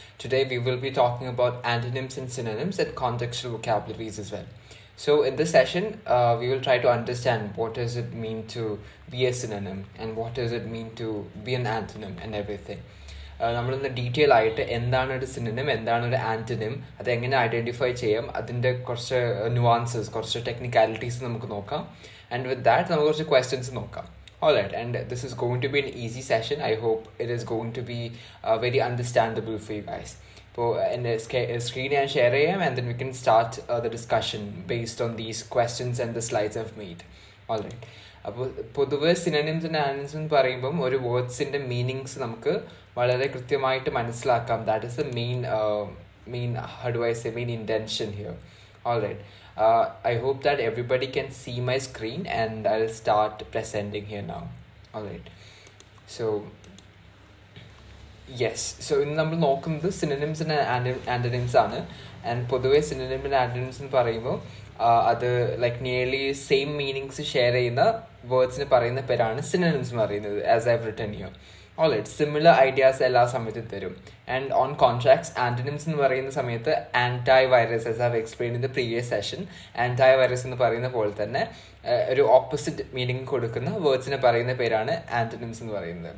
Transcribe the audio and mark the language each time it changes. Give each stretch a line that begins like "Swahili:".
English: Today we will be talking about antonyms and synonyms and contextual vocabularies as well. So in this session, we will try to understand what does it mean to be a synonym and what does it mean to be an antonym and everything.
Malayalam: നമ്മളിന്ന് detail ആയിട്ട് എന്താണ് ഒരു synonym, എന്താണ് ഒരു antonym, അതെങ്ങനെ identify ചെയ്യാം, അതിൻ്റെ കുറച്ച് നുവാൻസസ്, കുറച്ച് ടെക്നിക്കാലിറ്റീസ് നമുക്ക് നോക്കാം.
English: and with that
Malayalam: നമുക്ക് കുറച്ച് ക്വസ്റ്റ്യൻസ് നോക്കാം.
English: Alright, and this is going to be an easy session. I hope it is going to be very understandable for you guys. So, in the screen and share and then we can start the discussion based on these questions and the slides I've made. Alright.
Malayalam: അപ്പോൾ പൊതുവെ synonyms and ആന്റണിംസ് എന്ന് പറയുമ്പം ഒരു വേർഡ്സിൻ്റെ meanings നമുക്ക് വളരെ കൃത്യമായിട്ട് മനസ്സിലാക്കാം.
English: That is the main how do I say main intention here. Alright. I hope that everybody can see my screen and I'll start presenting here now. Alright. So, yes.
Malayalam: So, ഇന്ന് നമ്മൾ നോക്കുന്നത് synonyms and ആന്റണിംസ് ആണ്. And പൊതുവെ synonym and ആന്റണിംസ് എന്ന് പറയുമ്പോൾ അത്
English: like nearly same meanings
Malayalam: share ചെയ്യുന്ന വേർഡ്സിന് പറയുന്ന പേരാണ് സിനോണിംസ് എന്ന് പറയുന്നത്,
English: As I have written here.
Malayalam: Alright, similar ideas എല്ലാ സമയത്തും തരും. ആൻഡ് ഓൺ കോൺട്രാക്ട്സ് ആന്റണിംസ് എന്ന് പറയുന്ന സമയത്ത് anti virus,
English: as I have explain in the previous session,
Malayalam: anti virus എന്ന് പറയുന്ന പോലെ തന്നെ ഒരു ഓപ്പോസിറ്റ് മീനിങ് കൊടുക്കുന്ന വേർഡ്സിനെ പറയുന്ന പേരാണ് ആന്റണിംസ് എന്ന് പറയുന്നത്.